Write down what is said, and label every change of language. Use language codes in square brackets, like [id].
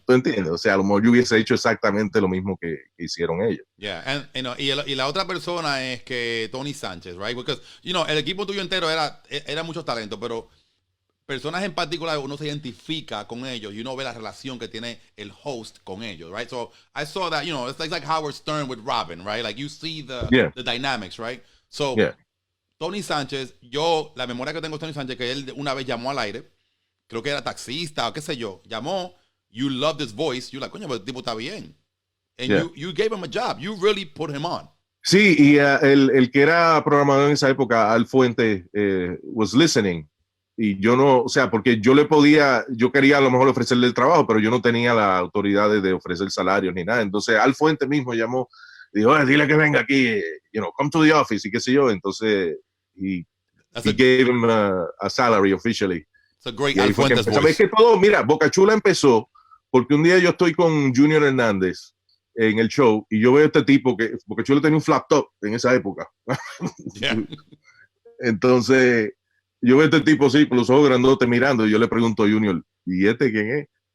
[es] ¿Tú entiendes? O sea, a lo mejor yo hubiese hecho exactamente lo mismo que hicieron ellos. [en] Yeah, [es] y la otra persona es que Tony Sánchez, [en] right? Because, [es] el equipo tuyo entero era mucho talento, pero personas en particular uno se identifica con ellos y uno ve la relación que tiene el host con ellos, [en] right? So I saw that, it's like Howard Stern with Robin, right? Like you see the dynamics, right? [es] So Tony Sánchez, la memoria que tengo de Tony Sánchez, que él una vez llamó al aire, creo que era taxista o qué sé yo, llamó. [en] You love this voice. You're like, [es] coño, pero el tipo está bien. [en] And you gave him a job. You really put him on. [es] Sí, y el que era programador en esa época, Al Fuente, [en] was listening. [es] Y yo no, o sea, porque yo quería a lo mejor ofrecerle el trabajo, pero yo no tenía la autoridad de ofrecer salarios ni nada. Entonces, Al Fuente mismo llamó, dijo, dile que venga aquí, [en] come to the office [es] y qué sé yo. Entonces, [en] he gave him a salary officially. It's a great Al Fuente's voice. [es] ¿Sabes que todo? Mira, Boca Chula empezó porque un día yo estoy con Junior Hernández en el show y yo veo a este tipo porque Chulo tenía un flat top en esa época. [en] Yeah. [es] Entonces, yo veo a este tipo así, con los ojos grandotes mirando, y yo le pregunto a Junior, ¿y este quién es?